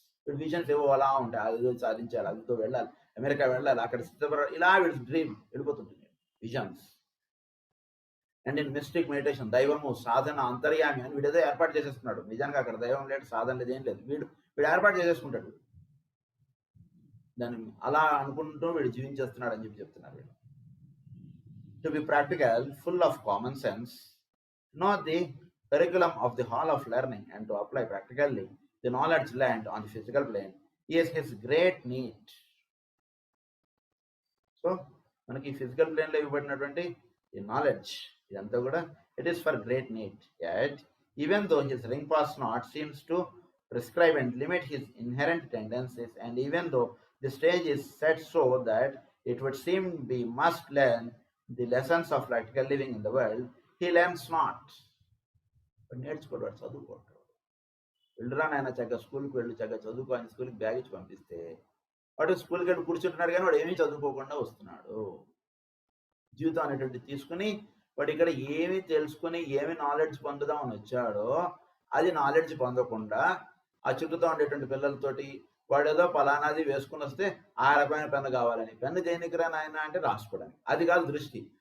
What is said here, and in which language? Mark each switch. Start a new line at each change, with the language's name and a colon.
Telugu: Visions ఏవో అలా ఉంటాయి, అదితో సాధించాలి, అదితో వెళ్ళాలి, అమెరికా వెళ్ళాలి, అక్కడ సిద్ధపడాలి, ఇలా dream వెళ్ళిపోతుంటుంది visions.
English: and in mystic meditation,
Telugu: దైవము సాధన అంతర్యామి అని వీడేదో ఏర్పాటు చేసేస్తున్నాడు. నిజానికి అక్కడ దైవం లేదు, సాధన లేదు, ఏం లేదు. వీడు ఏర్పాటు చేసేసుకుంటాడు. దాన్ని అలా అనుకుంటూ వీడు జీవించేస్తున్నాడు అని చెప్తున్నారు వీడు.
English: To be practical, full of common sense, know the curriculum of the hall of learning, and to apply practically the knowledge learned on the physical plane is his great need.
Telugu: So మనకి physical ప్లేన్లో ఇవ్వబడినటువంటి ఈ knowledge ఇదంతా కూడా
English: It is for great need. Yet even though his ring pass not seems to prescribe and limit his inherent tendencies, and even though the stage is set so that it would seem we must learn the lessons of practical living in the world, he learns not.
Telugu: నేర్చుకోడు, వాడు చదువుకోడు. వెళ్ళురా నాయన చక్కగా స్కూల్కి వెళ్ళి చక్కగా చదువుకో అని స్కూల్కి bag ఇచ్చి పంపిస్తే వాడు స్కూల్కి వెళ్ళి కూర్చుంటున్నాడు, కానీ వాడు ఏమీ చదువుకోకుండా వస్తున్నాడు. జీవితం అనేటువంటి తీసుకుని వాడు ఇక్కడ ఏమి తెలుసుకుని ఏమి నాలెడ్జ్ పొందుదామని వచ్చాడో అది నాలెడ్జ్ పొందకుండా ఆ చుట్టూతో ఉండేటువంటి పిల్లలతోటి వాడు ఏదో పలానాది వేసుకుని వస్తే ఆ రకమైన పెన్ను కావాలని, పెన్ను దేనికిరా నాయన అంటే రాసుకోవడానికి, అది కాదు దృష్టి.